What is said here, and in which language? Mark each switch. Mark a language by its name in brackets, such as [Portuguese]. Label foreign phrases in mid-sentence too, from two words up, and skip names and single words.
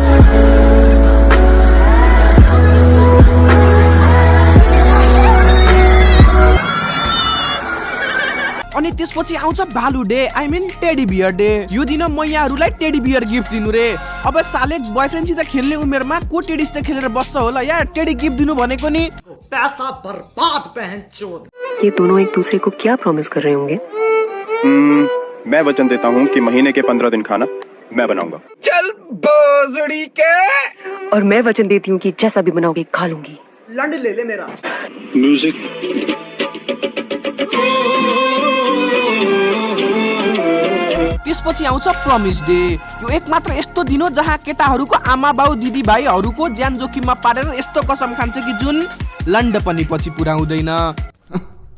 [Nepali] अनि त्यसपछि आउँछ भालु डे, [English] I mean [Nepali] टेडी बियर डे। यो दिन मैयाहरूलाई टेडी बियर गिफ्ट दिनु रे। अब साले बॉयफ्रेन्डसित खेल्ने उमेरमा को टेडीसित खेलेर बस्छ होला यार? टेडी गिफ्ट दिनु भनेको नि पैसा बर्बाद पहनचोद। [Hindi] ये दोनों एक दूसरे को क्या प्रॉमिस कर रहे होंगे? मैं वचन देता हूँ कि महीने के 15 दिन खाना मैं बनाऊंगा। चल बोसड़ी के। और मैं वचन देती हूँ कि जैसा भी बनाओगे खा लूंगी। लंड ले ले मेरा। म्यूजिक। [Nepali] त्यसपछि आउँछ प्रमिस डे। यो एक मात्र यस्तो दिन हो जहाँ केटाहरूको आमा बाउ दिदी भाइहरूको ज्यान जोखिममा पारेर यस्तो कसम खान्छ कि जुन लन्ड पनि पछि पुरा हुँदैन।